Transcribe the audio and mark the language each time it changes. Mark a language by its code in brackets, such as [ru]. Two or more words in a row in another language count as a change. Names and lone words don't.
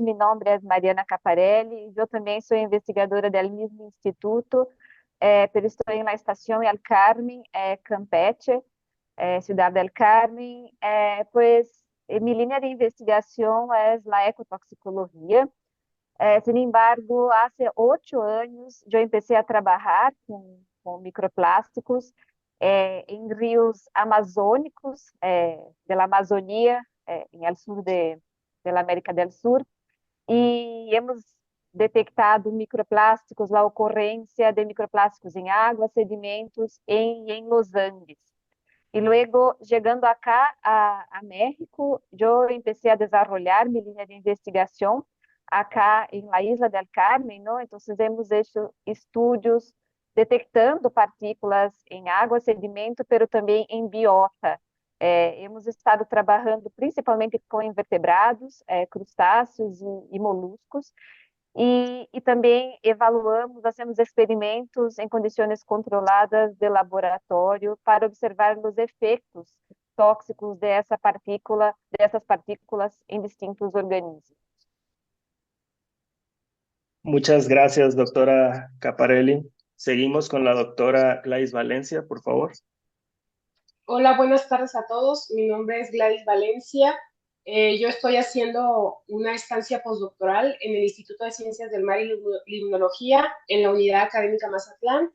[es] Mi nombre es Mariana Caparelli. Yo también soy investigadora del mismo instituto, pero estoy en la estación El Carmen, Campeche, Ciudad del Carmen. Mi línea de investigación es la ecotoxicología. Sin embargo, hace 8 años yo empecé a trabajar con microplásticos [pt] em rios amazônicos da Amazônia, em el sur da América do Sul, e [es] hemos detectado [pt] microplásticos, a ocorrência de microplásticos em água, sedimentos em Los Andes. E luego, chegando acá a México, eu [es] empecé a desarrollar [pt] minha linha de investigação acá em la Isla del Carmen, ¿no? Então, [es] hemos hecho [pt] estudos detectando partículas em água, sedimento, pero também em biota. [es] Hemos estado [pt] trabalhando principalmente com invertebrados, crustáceos e moluscos, e também evaluamos, fazemos experimentos em condições controladas de laboratório para observar os efeitos tóxicos dessas partículas em distintos organismos. [es] Muchas gracias, doctora Caparelli. Seguimos con la doctora Gladys Valencia, por favor. Hola, buenas tardes a todos. Mi nombre es Gladys Valencia. Yo estoy haciendo una estancia postdoctoral en el Instituto de Ciencias del Mar y Limnología en la Unidad Académica Mazatlán.